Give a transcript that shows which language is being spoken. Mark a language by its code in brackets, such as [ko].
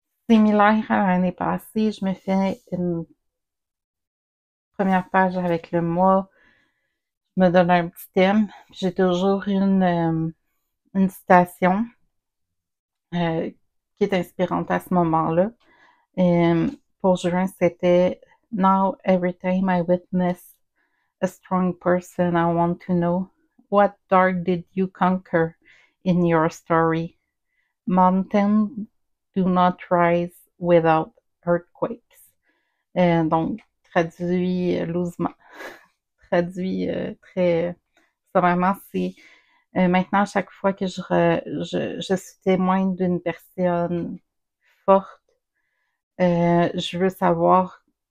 [fr] Similaire à l'année passée, je me fais une première page avec le mois. Je me donne un petit thème. J'ai toujours une citation qui est inspirante à ce moment-là. Pour juin, c'était [en] Now every time I witness a strong person, I want to know what dark did you conquer in your story? Mountains do not rise without earthquakes. [fr] Donc, traduit loosement, traduit très sommairement, c'est maintenant, à chaque fois que je suis témoin d'une personne forte, je veux savoir